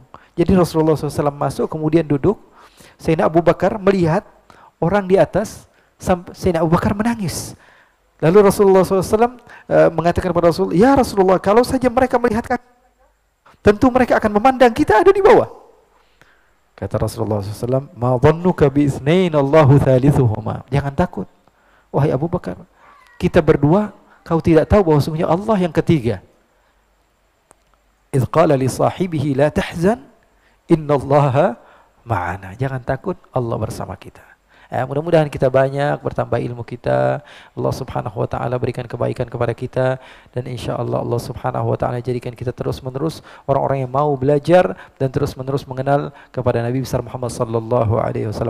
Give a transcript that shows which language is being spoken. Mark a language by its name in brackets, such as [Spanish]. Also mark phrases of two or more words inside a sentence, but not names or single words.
[Indonesian] Jadi Rasulullah SAW masuk, kemudian duduk. Sayyidina Abu Bakar melihat orang di atas, Sayyidina Abu Bakar menangis. Lalu Rasulullah SAW mengatakan kepada Rasul, Ya Rasulullah, kalau saja mereka melihat kaki, tentu mereka akan memandang kita ada di bawah. Kata Rasulullah SAW, [Arabic] ما ظنك باثنين الله ثالثهما. [Indonesian] Jangan takut, wahai Abu Bakar, kita berdua, kau tidak tahu bahwa sungguhnya Allah yang ketiga. [Arabic] إذ قال لصاحبه لا تحزن إن الله معنا. [Indonesian] Jangan takut, Allah bersama kita. Mudah-mudahan kita banyak bertambah ilmu kita. [Arabic] الله سبحانه وتعالى [Indonesian] berikan kebaikan kepada kita, dan insyaallah [Arabic] الله سبحانه وتعالى [Indonesian] jadikan kita terus-menerus orang-orang yang mau belajar dan terus-menerus mengenal kepada Nabi besar Muhammad [Arabic] صلى الله عليه وسلم.